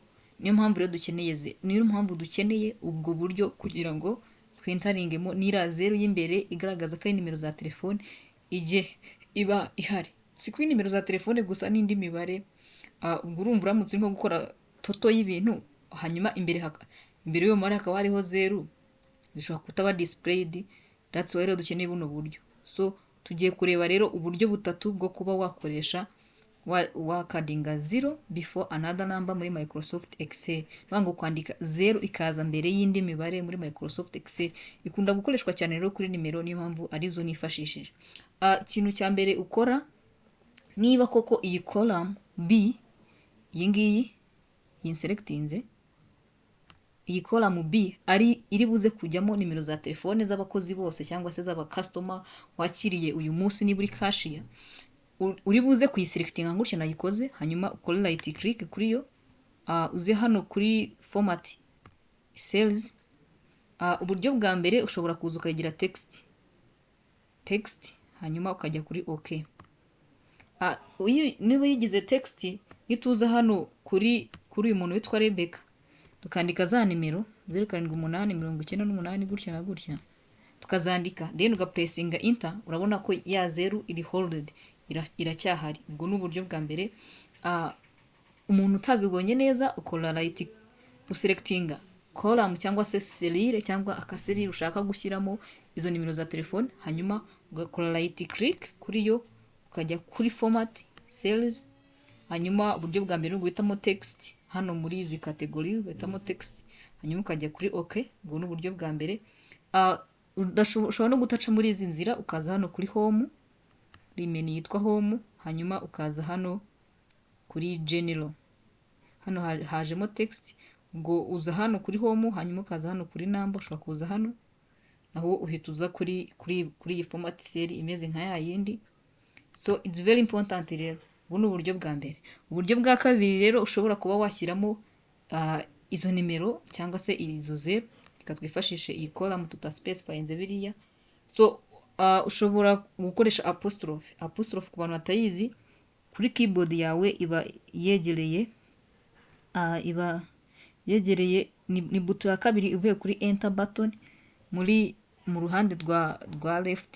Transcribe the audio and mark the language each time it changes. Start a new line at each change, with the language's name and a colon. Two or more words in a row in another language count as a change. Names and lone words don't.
Kinyarwanda: Niyo mpamvu dukeneye ubwo buryo kugira ngo twentaringemo nira 0 y'imbere igaragaza ko ari nimero za telefone ije iba ihari. Si kuri nimero za telefone gusa n'indi mibare. Ubwo urumva uramutse urimo gukora toto y'ibintu, hanyuma imbere y'uwo mubare hakaba hariho 0, zishobora kutaba displayed.
English: That's why
Kinyarwanda: rero dukeneye buno buryo. So tugiye kureba rero uburyo butatu bwo kuba wakoresha wakadinga 0
English: before another number
Kinyarwanda: muri Microsoft Excel. Ngo kwandika 0 ikaza mbere y'indi mibare muri Microsoft Excel ikunda gukoreshwa cyane rero kuri nimero, niyo mpamvu arizo nifashishije. Ikintu cya mbere ukora, niba koko iyi column B, iyi ngiyi yinselectinze, iyi column B ari iri buze kujyamo nimero za telefone z'abakozi bose cyangwa se z'aba customer wakiriye uyu munsi, niba uri cashier, uri buze kuyiselectinga gutya nayikoze, hanyuma ukore
English: right click
Kinyarwanda: kuri yo, uze hano kuri
English: format cells.
Kinyarwanda: Uburyo bwa mbere ushobora kuza ukagira text, hanyuma ukajya kuri OK. Niba yigize text, nituza hano kuri uyu muntu witwa Rebecca, tukandika za nimero 078 gutya na gutya, tukazandika, then ugapressinga enter, urabona ko ya 0 iri holded, iracyahari. Ubwo ni uburyo bwa mbere. Umuntu utabibonye neza, ukora right, uselectinga column cyangwa se cellule cyangwa akaselire ushaka gushyiramo izo nimero za telefone, hanyuma ugakora
English: right click
Kinyarwanda: kuri yo, ukajya kuri
English: format cells,
Kinyarwanda: hanyuma uburyo bwa mbere uguhitamo text, hano muri izi category uguhitamo text, hanyuma ukajya kuri OK. Ubwo ni uburyo bwa mbere. Ushobora no gutaca muri izi nzira, ukaza hano kuri home, menu yitwa home, hanyuma ukaza hano kuri general, hano hajemo text. Ubwo uza hano kuri home, hanyuma ukaza hano kuri number, ushobora kuza hano naho uhita uza kuri iyi format cell imeze nka ya yindi.
English: So it's very important rero.
Kinyarwanda: Ubu ni uburyo bwa mbere. Uburyo bwa kabiri rero, ushobora kuba washyiramo izo nimero cyangwa se izo 0, reka twifashishe iyi column tutaspecifyinze biriya. So ushobora gukoresha apostrophe ku bantu batayizi. Kuri keyboard yawe iba yegereye ni buto ya kabiri ivuye kuri
English: enter button
Kinyarwanda: mu ruhande rwa left.